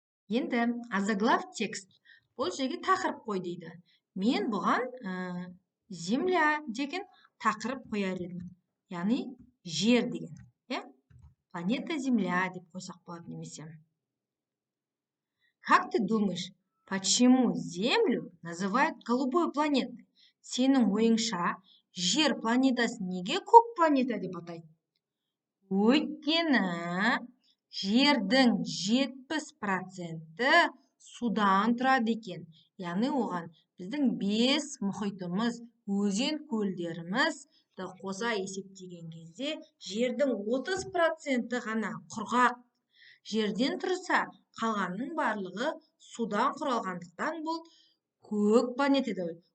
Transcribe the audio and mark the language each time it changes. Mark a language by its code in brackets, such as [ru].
[kk] Енді [ru] озаглавь текст. [kk] Бұл жерге тақырып қой дейді. Мен бұған земля деген тақырып қояр едім. Яғни жер деген. Планета Земля деп қойсақ болады немесе. [ru] Как ты думаешь, почему Землю называют голубой планетой? [kk] Сенің ойыңша, жер планетасын неге көк планета деп атайды? Өйткені жердің 70% судан тұрады екен. Яғни оған біздің 5 мұхитымыз, өзен көлдеріміз қоса есептеген кезде жердің 30% ғана құрғақ жерден тұрса, қалғанның барлығы судан құралғандықтан бұл көк планета дейді.